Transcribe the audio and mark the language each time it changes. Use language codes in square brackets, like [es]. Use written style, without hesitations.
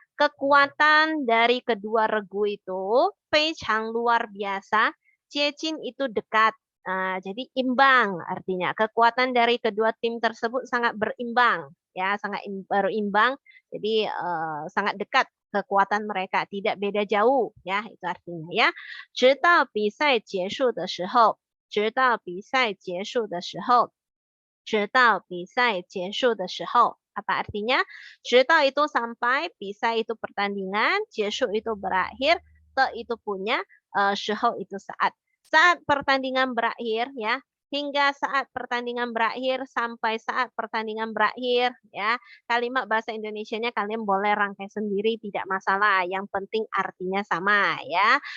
[id] Kekuatan dari kedua regu itu 非常 luar biasa, 接近 itu dekat, Jadi imbang artinya kekuatan dari kedua tim tersebut sangat berimbang ya, sangat berimbang. Jadi sangat dekat kekuatan mereka, tidak beda jauh ya, itu artinya ya. [zh] 直到比赛结束的时候，直到比赛结束的时候，直到比赛结束的时候. [id] Apa artinya? 直到 itu sampai, 比赛 itu pertandingan, 结束 itu berakhir, te itu punya, 时候 itu saat. Saat pertandingan berakhir ya, hingga saat pertandingan berakhir sampai saat pertandingan berakhir ya. Kalimat bahasa Indonesianya kalian boleh rangkai sendiri tidak masalah, yang penting artinya sama ya.